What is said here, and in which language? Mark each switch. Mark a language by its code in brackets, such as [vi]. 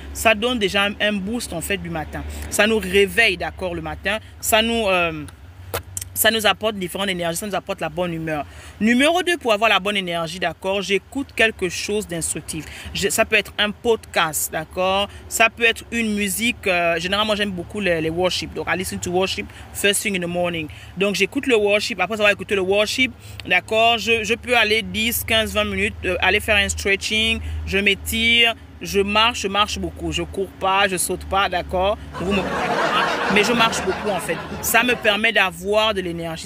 [fr] Ça donne déjà un boost, en fait, du matin. Ça nous réveille, d'accord, le matin. Ça nous apporte différentes énergies, ça nous apporte la bonne humeur. Numéro 2, pour avoir la bonne énergie, d'accord, j'écoute quelque chose d'instructif. Ça peut être un podcast, d'accord. Ça peut être une musique. Généralement, j'aime beaucoup les worship. [en] Donc, I listen to worship first thing in the morning. [fr] Donc, j'écoute le worship. Après avoir écouté le worship, d'accord, je peux aller 10, 15, 20 minutes, aller faire un stretching, je m'étire. Je marche beaucoup. Je cours pas, je saute pas, d'accord. Mais je marche beaucoup en fait. Ça me permet d'avoir de l'énergie.